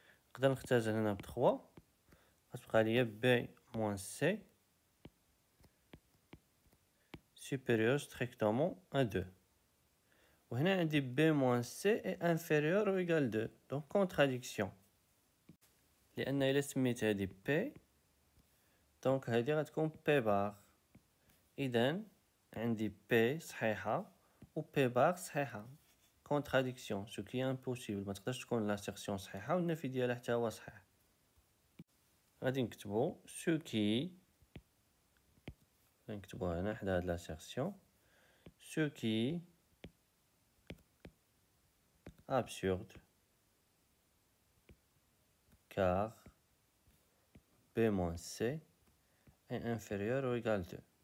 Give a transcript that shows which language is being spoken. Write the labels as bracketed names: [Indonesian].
[Arabic] نقدر نختزل هنا ب 3 غتبقى ليا [French] b moins c supérieur strictement à 2. [Arabic] وهنا عندي [French] b moins c est inférieur ou égal 2 donc contradiction. [Arabic] لأن إلا سميت هادي p دونك هادي غتكون p بار. إذن عندي p صحيحة و p بار صحيحة. [French] contradiction ce qui est impossible. [Arabic] ما تقدرش تكون لاسيرسيون صحيحة والنفي ديالها حتى هو صحيح. غادي نكتبو [French] ce qui [Arabic] نكتبوها هنا حدا هاد لاسيرسيون [French] ce qui absurde car b moins c est inférieur ou égal 2.